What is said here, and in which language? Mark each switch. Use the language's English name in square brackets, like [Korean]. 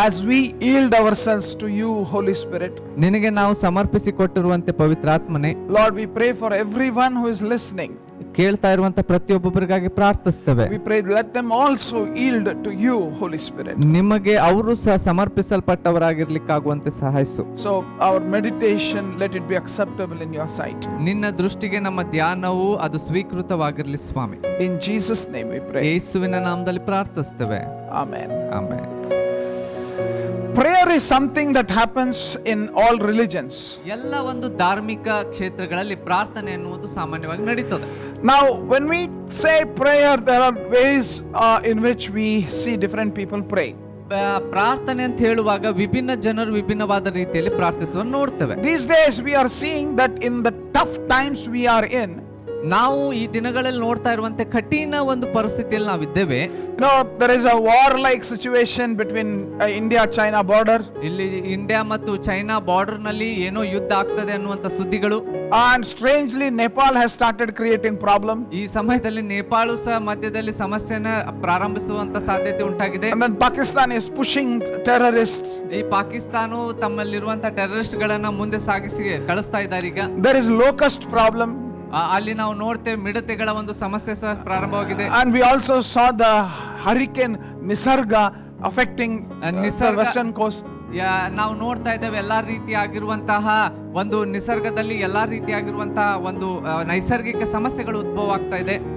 [English] As we yield ourselves to you, Holy Spirit, [Kannada] ನಿನಗೆ ನಾವು ಸಮರ್ಪಿಸಿಕೊಟ್ಟಿರುವಂತೆ ಪವಿತ್ರಾತ್ಮನೇ, [English] Lord, we pray for everyone who is listening. [Kannada] ಕೇಳ್ತಾ ಇರುವಂತ ಪ್ರತಿಯೊಬ್ಬೊಬ್ಬರಿಗಾಗಿ ಪ್ರಾರ್ಥಿಸ್ತೇವೆ. [English] We pray let them also yield to you, Holy Spirit. [Kannada] ನಿಮಗೆ ಅವರು ಸಹ ಸಮರ್ಪಿಸಲ್ಪಟ್ಟವರಾಗಿರ್ಲಿಕ್ಕಾಗುವಂತೆ ಸಹಾಯಿಸು. [English] So our meditation, let it be acceptable in your sight. [Kannada] ನಿನ್ನ ದೃಷ್ಟಿಗೆ ನಮ್ಮ ಧ್ಯಾನವು ಅದು ಸ್ವೀಕೃತವಾಗಿರ್ಲಿ ಸ್ವಾಮಿ. [English] In Jesus' name we pray. [Kannada] ಯೇಸುವಿನ ನಾಮದಲ್ಲಿ ಪ್ರಾರ್ಥಿಸ್ತೇವೆ. [English] Amen. [Kannada] Amen. [English] Prayer is something that happens in all religions. [Kannada] ಎಲ್ಲ ಒಂದು ಧಾರ್ಮಿಕ ಕ್ಷೇತ್ರಗಳಲ್ಲಿ ಪ್ರಾರ್ಥನೆ ಎನ್ನುವುದು ಸಾಮಾನ್ಯವಾಗಿ ನಡೀತದೆ. [English] Now, when we say prayer, there are ways in which we see different people pray. [Kannada] ಪ್ರಾರ್ಥನೆ ಅಂತ ಹೇಳುವಾಗ ವಿಭಿನ್ನ ಜನರು ವಿಭಿನ್ನವಾದ ರೀತಿಯಲ್ಲಿ ಪ್ರಾರ್ಥಿಸುವ ನೋಡ್ತೇವೆ. [English] These days we are seeing that in the tough times we are in, [Kannada] ನಾವು ಈ ದಿನಗಳಲ್ಲಿ ನೋಡ್ತಾ ಇರುವಂತೆ ಕಠಿಣ ಒಂದು ಪರಿಸ್ಥಿತಿಯಲ್ಲಿ ನಾವಿದ್ದೇವೆ. [English] there is a war-like situation between India-China border. [Kannada] ಇಲ್ಲಿ ಇಂಡಿಯಾ ಮತ್ತು ಚೈನಾ ಬಾರ್ಡರ್ ನಲ್ಲಿ ಏನೋ ಯುದ್ಧ ಆಗ್ತದೆ ಅನ್ನುವಂತ ಸುದ್ದಿಗಳು. [English] And strangely, Nepal has started creating problem. [Kannada] ಈ ಸಮಯದಲ್ಲಿ ನೇಪಾಳ ಸಹ ಮಧ್ಯದಲ್ಲಿ ಸಮಸ್ಯೆನ ಪ್ರಾರಂಭಿಸುವಂತ ಸಾಧ್ಯತೆ ಉಂಟಾಗಿದೆ. [English] And then Pakistan is pushing terrorists. [Kannada] ಈ ಪಾಕಿಸ್ತಾನ ತಮ್ಮಲ್ಲಿರುವಂತ ಟೆರರಿಸ್ಟ್ ಗಳನ್ನ ಮುಂದೆ ಸಾಗಿಸಿ ಕಳಿಸ್ತಾ ಇದ್ದಾರೆ ಈಗ. [English] There is locust problem. [Kannada] ಅಲ್ಲಿ ನಾವು ನೋಡ್ತೇವೆ ಮಿಡತೆಗಳ ಒಂದು ಸಮಸ್ಯೆ ಸಹ ಪ್ರಾರಂಭವಾಗಿದೆ. [English] And we also saw the hurricane Nisarga affecting the western coast. [Kannada] ನಾವು ನೋಡ್ತಾ ಇದ್ದೇವೆ ಎಲ್ಲಾ ರೀತಿಯಾಗಿರುವಂತಹ ಒಂದು ನಿಸರ್ಗದಲ್ಲಿ ಎಲ್ಲಾ ರೀತಿಯಾಗಿರುವಂತಹ ಒಂದು ನೈಸರ್ಗಿಕ ಸಮಸ್ಯೆಗಳು ಉದ್ಭವ ಆಗ್ತಾ ಇದೆ.